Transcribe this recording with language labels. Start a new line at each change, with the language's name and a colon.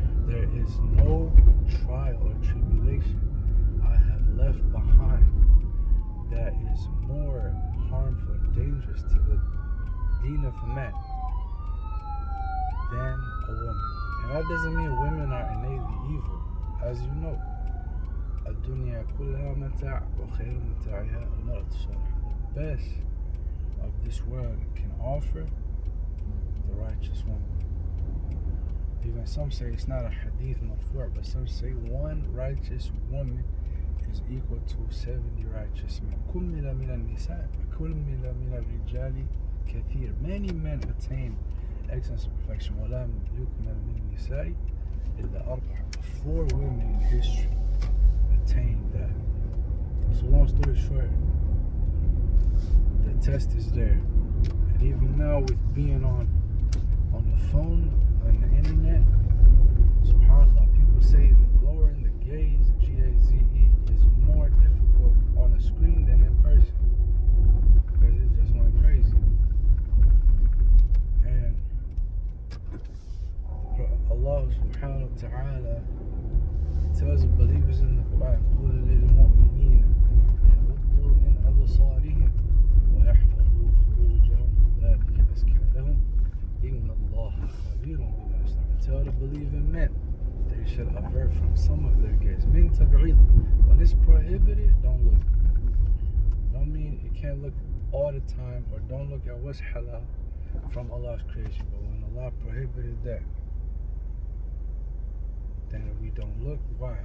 English: There is no trial or tribulation I have left behind that is more harmful and dangerous to the deen of a man than a woman. And that doesn't mean women are innately evil. As you know,
Arabic: الدنيا كلها متاع وخير متاعها المرأة الصالحة.
English: The best of this world can offer the righteous woman. Even some say it's not a hadith marfu', but some say one righteous woman is equal to 70 righteous men.
Arabic: كُمِّلَ مِنَ النساء كُمِّلَ مِنَ الرجال كثير.
English: Many men attain excellence and perfection.
Arabic: وَلَمْ يُكْمَلْ مِنَ النِّسَاءِ إِلَّا أَرْبَعَةٌ.
English: 4 women in history attained that. So long story short, the test is there. And even now with being on the phone, on the internet, subhanAllah, people say that lowering the gaze, G-A-Z-E, is more difficult on a screen than in person. Because it just went crazy. And Allah subhanahu wa ta'ala tells the believers in the Quran,
Arabic: قُلْ لِلْمُؤْمِنِينَ يَغُضُّوا مِنْ أَبْصَارِهِمْ وَيَحْفَظُوا فُرُوجَهُمْ ذَلِكَ أَزْكَىٰ لَهُمْ إِنَّ اللَّهَ خَبِيرٌ بِمَا يَصْنَعُونَ.
English: Tell the believing men they should avert from some of their gaze.
Arabic: Min tab'id.
English: When it's prohibited, don't look. Don't mean you can't look all the time, or don't look at what's halal from Allah's creation. But when Allah prohibited that, then we don't look. Why?